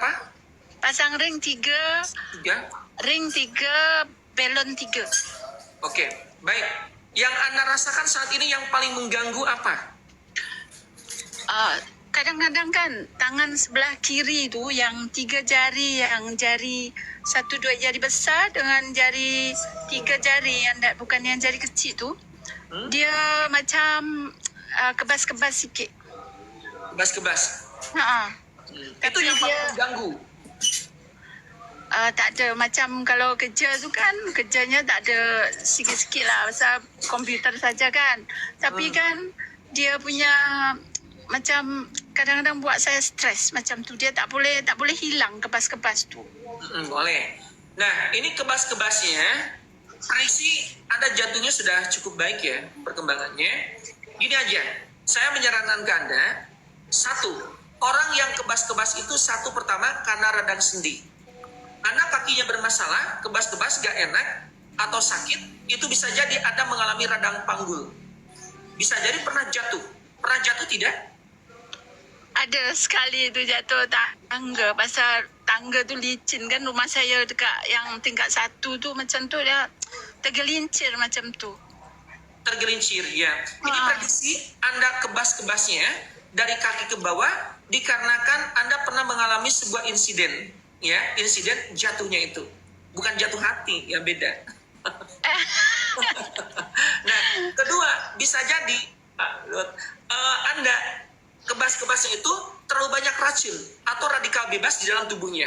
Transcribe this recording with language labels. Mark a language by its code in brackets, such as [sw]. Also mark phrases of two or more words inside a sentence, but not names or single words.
[id] Pasang ring 3, 3. ring 3, belon 3. Oke, baik. Yang Anda rasakan saat ini yang paling mengganggu apa? [ms] Kadang-kadang kan tangan sebelah kiri tu yang 3 jari, yang jari 1-2 jari besar dengan jari 3 jari yang bukan yang jari kecil tu, dia macam kebas-kebas sikit. Kebas-kebas. Itu yang paling mengganggu. Tak ada, macam kalau kerja tu kan kerjanya tak ada, sikit-sikit lah pasal komputer saja kan. Tapi kan dia punya macam kadang-kadang buat saya stres macam tu. Dia tak boleh hilang kebas-kebas tu. [id] Boleh. Nah, ini kebas-kebasnya, Tracy, Anda jantungnya sudah cukup baik ya perkembangannya. Gini aja, saya menyarankan ke Anda, 1, orang yang kebas-kebas itu pertama karena radang sendi. kakinya bermasalah, kebas-kebas, gak enak, atau sakit, itu bisa jadi Anda mengalami radang panggul. Bisa jadi pernah jatuh. Pernah jatuh tidak? [ms] Ada sekali itu jatuh tangga. Pasal tangga tu licin kan, rumah saya dekat yang tingkat 1 tu macam tu dia tergelincir macam tu. [id] Tergelincir, ya. Ini prediksi Anda kebas-kebasnya dari kaki ke bawah dikarenakan Anda pernah mengalami sebuah insiden, ya, insiden jatuhnya itu. Bukan jatuh hati, ya beda. Nah, kedua, bisa jadi Anda kebas-kebasnya itu terlalu banyak racun atau radikal bebas di dalam tubuhnya.